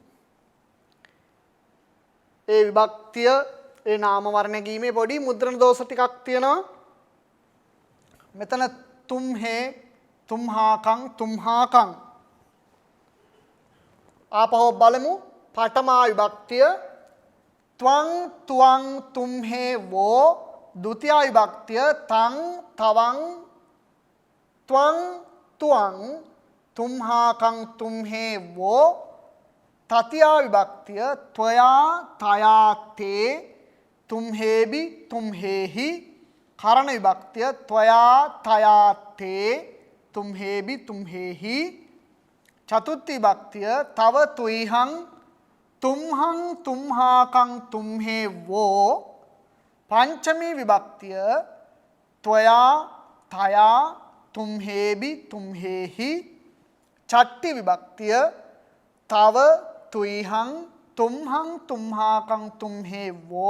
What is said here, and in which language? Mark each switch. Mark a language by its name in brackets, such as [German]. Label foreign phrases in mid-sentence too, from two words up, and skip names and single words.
[Sinhala] ඒ විභක්තිය ඒ නාම වර්ණ ගීමේ පොඩි මුද්‍රණ දෝෂ ටිකක් තියෙනවා. [Pali] මෙතන තුම්හේ තුම්හාකං තුම්හාකං. [Sinhala] ආපහු බලමු. [Pali] පඨමා විභක්තිය ත්වං තුවං තුම්හේ වෝ. ဒုတိယ විභක්තිය තං තවං ත්වං තුවං තුම්හාකං තුම්හේ වෝ. තතිය විභක්තිය ත්වයා තයා තේ තුම්හේබි තුම්හේහි. කරණ විභක්තිය ත්වයා තයා තේ තුම්හේබි තුම්හේහි. චතුත්ථ විභක්තිය තව තුයිහං තුම්හං තුම්හාකං තුම්හේ වෝ. පංචමී විභක්තිය ත්වයා තයා තුම්හේබි තුම්හේහි. චට්ටි විභක්තිය තව තුයිහං තුම්හං තුම්හාකං තුම්හේ වෝ.